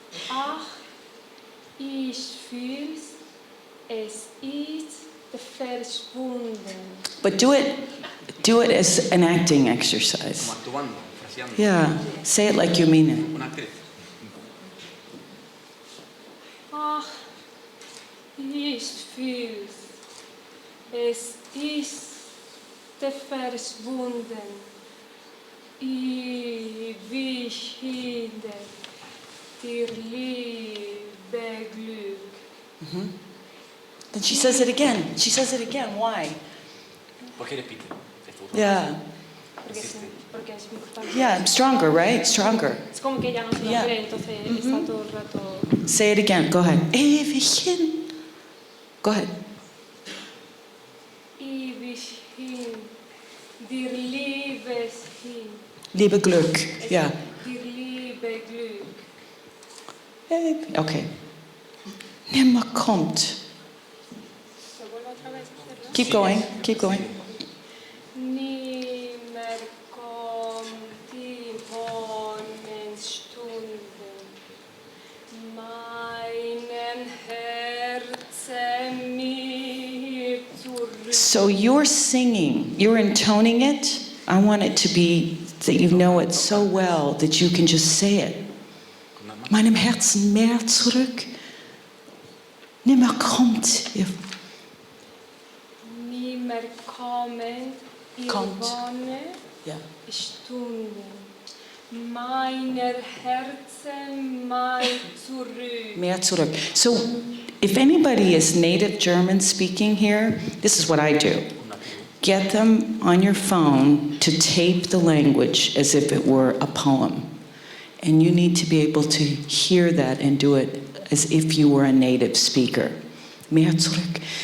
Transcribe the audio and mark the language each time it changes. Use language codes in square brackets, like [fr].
[de] Ach, ich fühl's, es ist verschwunden. [en] But do it as an acting exercise. [es] Como actuando, fraseando. [en] Yeah, say it like you mean it. [es] Una actriz. [de] Ach, ich fühl's, es ist verschwunden. Ewig hinter dir liebe Glück. [en] Then she says it again. She says it again. Why? [es] ¿Por qué repite? [en] Yeah. [es] Porque es importante. [en] Yeah, stronger, right? Stronger. [es] Es como que ella no se lo [en] Yeah. [es] cree, entonces está todo el rato. [en] Say it again. Go ahead. [de] Ewig hin. [en] Go ahead. [de] Ewig hin, dir liebes hin. Liebe Glück. Yeah. Dir liebe Glück. Okay. Nimmer kommt. [es] ¿Se vuelve otra vez a hacerlo? [en] Keep going. Keep going. [de] Nimmer kommt die Stunde, meinem Herzen mir zurück. [en] So you're singing, you're intoning it. I want it to be that you know it so well that you can just say it. [de] Meinem Herzen mehr zurück. Nimmer kommt. Nimmer kommen Kommt. irgendwann [en] Yeah. [de] Stunden, meiner Herzen mal zurück. Mehr zurück. [en] So if anybody is native German speaking here, this is what I do. Get them on your phone to tape the language as if it were a poem. And you need to be able to hear that and do it as if you were a native speaker. [de] Mehr zurück.